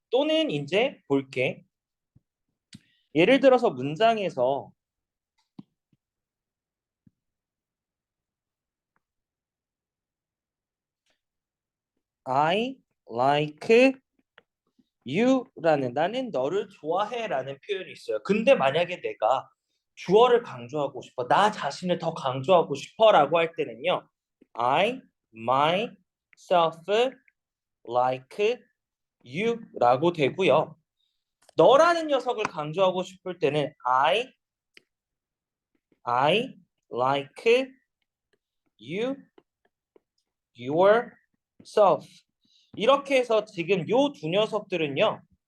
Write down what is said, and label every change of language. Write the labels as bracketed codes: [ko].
[ko] 또는 이제 볼게. 예를 들어서 문장에서 [en] I like you [ko] 라는 나는 너를 좋아해라는 표현이 있어요. 근데 만약에 내가 주어를 강조하고 싶어, 나 자신을 더 강조하고 싶어라고 할 때는요, I, my, [en] self, like, you라고 [ko] 되고요. 너라는 녀석을 강조하고 싶을 때는 [en] I like you, yourself. [ko] 이렇게 해서 지금 요 두 녀석들은요.